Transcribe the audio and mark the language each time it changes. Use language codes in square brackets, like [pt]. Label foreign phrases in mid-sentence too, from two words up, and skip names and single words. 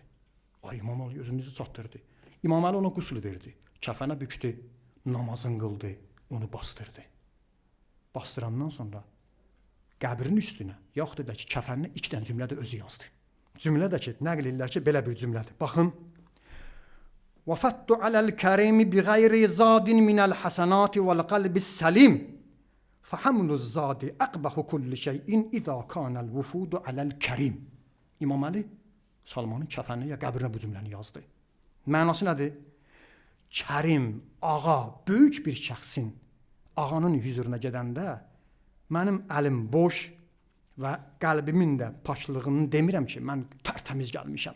[az] Ay İmam Əli özünüzü çatdırdı. İmam Əli ona qüsl verdi. Kəfənə bükdü, namazın qıldı. Onu bastırdı. Bastırandan sonra qəbrin üstünə, yaxud da ki, kəfəninə 2 dənə cümlə də özü yazdı. Cümlə də ki, nəql edirlər ki, belə bir cümlədir. Baxın. [ar] وَفَتُّ عَلَى الْكَرِيمِ بِغَيْرِ زَادٍ مِنَ الْحَسَنَاتِ وَالْقَلْبِ السَّلِيمِ فَحَمْلُ الزَّادِ أَقْبَحُ كُلِّ شَيْءٍ إِذَا كَانَ الْوُفُودُ عَلَى الْكَرِيمِ [az] İmam Əli Salmanın kəfəninə ya qəbrinə bu cümləni yazdı. Mənası nədir? Kərim, ağa, böyük bir şəxsin ağanın hüzuruna gedəndə mənim əlim boş və qəlbimin də paklığını demirəm ki, mən tərtəmiz gəlmişəm.